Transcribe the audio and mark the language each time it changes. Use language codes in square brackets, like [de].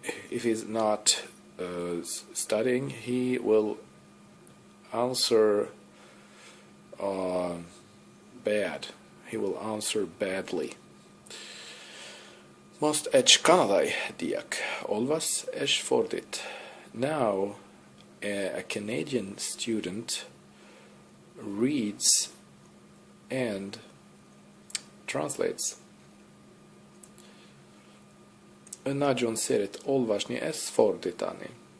[en] If he's not studying, he will answer bad. He will answer badly. [hu] Most egy kanadai diák olvas és fordít. [en] Now, a Canadian student reads and translates. [hu] Ő nagyon szeret olvasni és fordítani.